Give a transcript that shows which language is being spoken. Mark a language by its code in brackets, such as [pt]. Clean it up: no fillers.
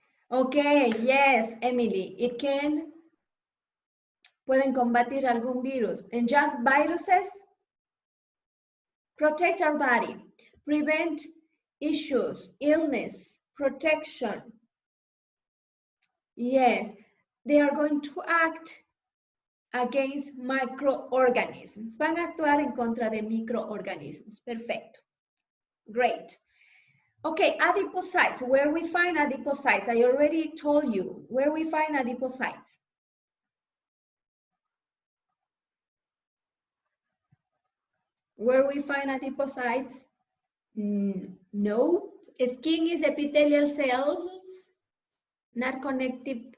[en] Okay, yes, [es] Emily, pueden combatir algún virus. [en] And just viruses protect our body, prevent issues, illness, protection. Yes, they are going to act against microorganisms. [es] Van a actuar en contra de microorganismos. Perfecto. [en] Great. Okay, adipocytes, where we find adipocytes. I already told you where we find adipocytes. Where we find adipocytes? No. Skin is epithelial cells, not connective.